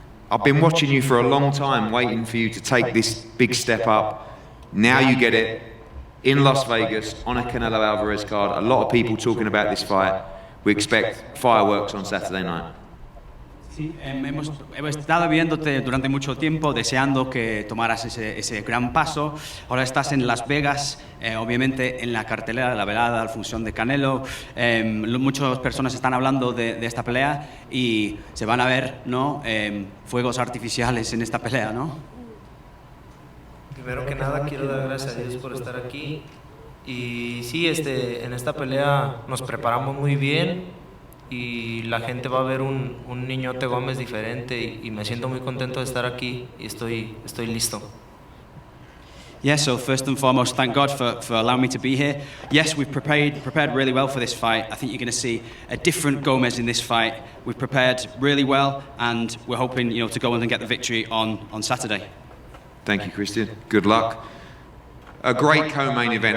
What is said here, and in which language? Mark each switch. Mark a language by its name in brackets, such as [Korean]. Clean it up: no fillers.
[English] I've been watching you for a long time, waiting for you to take this big step up. Now you get it in Las Vegas on a Canelo Alvarez card. A lot of people talking about this fight. We expect fireworks on Saturday night. [Spanish] Sí, hemos estado viéndote durante mucho tiempo, deseando que tomaras ese gran paso. Ahora estás en Las Vegas, obviamente en la cartelera, la velada, la función de Canelo. Muchas personas están hablando de esta pelea y se van a ver, ¿no? Fuegos artificiales en esta pelea, ¿no? Primero que nada, quiero dar gracias a Dios por estar aquí. Y sí, en esta pelea nos preparamos muy bien y la gente va a ver un niñote Gómez diferente y me siento muy contento de estar aquí y estoy listo. [English] Yes, so first and foremost, thank God for allowing me to be here. Yes, we've prepared really well for this fight. I think you're going to see a different Gomez in this fight. We've prepared really well and we're hoping, you know, to go on and get the victory on Saturday. Thank you, Christian. Good luck. A great co-main event.